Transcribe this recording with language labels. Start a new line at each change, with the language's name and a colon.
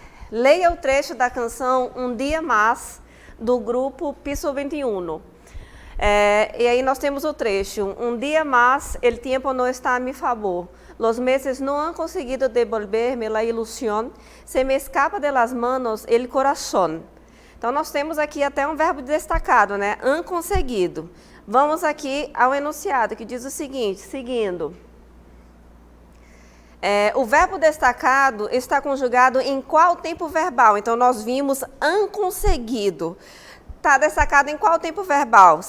Portuguese: Leia o trecho da canção Um Dia Más, do grupo Piso 21. E aí nós temos o trecho.
Spanish: Um dia más, el tiempo no está a mi favor. Los meses no han conseguido devolverme la ilusión. Se me escapa de las manos el corazón.
Portuguese: Então nós temos aqui até um verbo destacado, né?
Spanish: Han conseguido.
Portuguese: Vamos aqui ao enunciado, que diz o seguinte, seguindo. O verbo destacado está conjugado em qual tempo verbal? Então nós vimos
Spanish: han conseguido.
Portuguese: Está destacado em qual tempo verbal?